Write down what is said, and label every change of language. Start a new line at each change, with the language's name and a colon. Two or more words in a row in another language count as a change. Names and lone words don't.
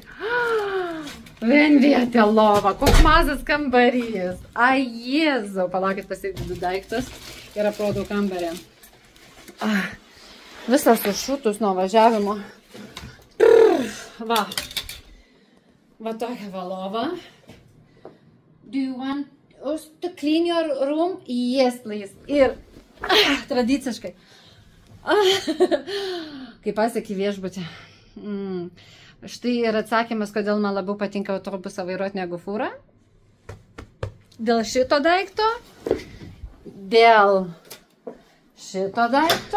Lithuanian: Vienvietė lova, koks mazas kambarys. Ai, Jėzau, palaukit pasiekti daiktus ir aprodau kambarį. Visas sušutus nuo važiavimo. Va. Va tokia va lova.
English: Do you want us to clean your room? Yes, please.
Lithuanian: Ir tradiciškai. Kaip pasiekė viešbutį. Štai ir atsakymas, kodėl man labiau patinka autobusą vairuoti negu fūrą. Dėl šito daikto. Dėl šito daikto.